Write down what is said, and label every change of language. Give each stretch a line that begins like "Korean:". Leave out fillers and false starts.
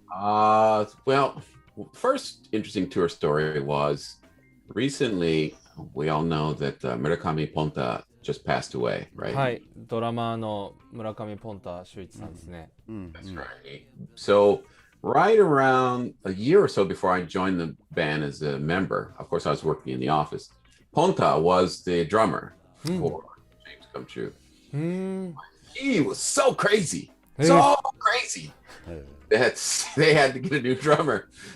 English: Well, first interesting tour story was recently, we all know that Murakami Ponta just passed away, right?
Japanese: はい。ドラマーの村上ポンタ秀一さんですね。
English: That's right. So, right around a year or so before I joined the band as a member, of course, I was working in the office. Ponta was the drummer for Dreams Come True.
Japanese: うーん。
English: He was so crazy, so crazy that they had to get a new drummer.